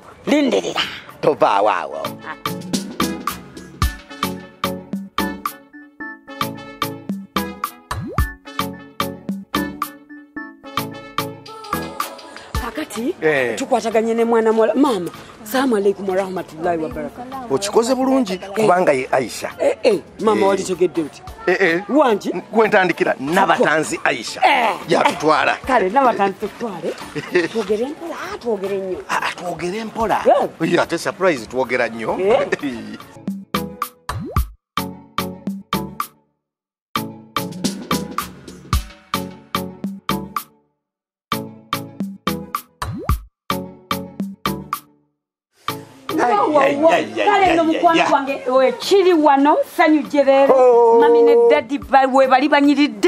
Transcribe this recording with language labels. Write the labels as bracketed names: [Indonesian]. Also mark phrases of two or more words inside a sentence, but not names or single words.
[Ganda] Linderera. Tovaawo awo. Kakati tukwataganye ne mwana mola mama. [Arabic] السلام عليكم ورحمة الله وبركاته. [Ganda] Okikoze bulungi kubanga ye Aisha. Mama walitegedde uti. Wanji kwentandikira Nabatanzi Aisha. Yatutwala. Kale Nabatanzi tutwale. Twogere mpola twogere nnyo. Twogere mpola. Ate surprise twogera nnyo. Kale no mukwano gwange kiri wano sanyuje leero mami ne daddy we bali banyiridde